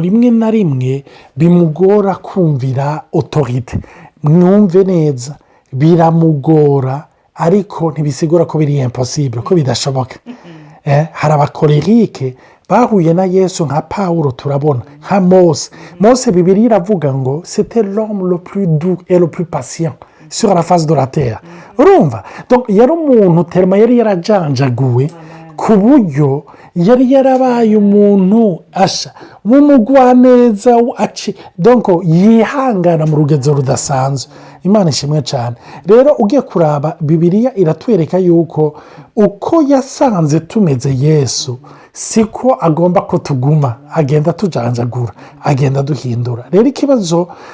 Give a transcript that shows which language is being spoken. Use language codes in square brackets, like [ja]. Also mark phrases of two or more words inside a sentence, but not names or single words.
[rn] rimwe na rimwe bimugora kumvira autorité mwumve neza biramugora ariko ntibisigura ko biri impossible ko bidashoboka hari abakorerike bahuye na Yesu nka Paulo turabona nka Mose Bibiliya iravuga ngo [fr] c'était l'homme le plus doux et le plus patient sur la face de la terre [rn] urumva donc yari umuntu terma yari yarajanjaguwe ku buryo yari yarabaye umuntu asha w'umugwaneza donc yihangana mu rugezo rudasanzwe Imana ishimwe cyane rero ugiye kuraba Bibiliya iratwereka yuko uko yasanze tumeze Yesu siko agomba ko tuguma agenda tujanjagura agenda duhindura rero ikibazo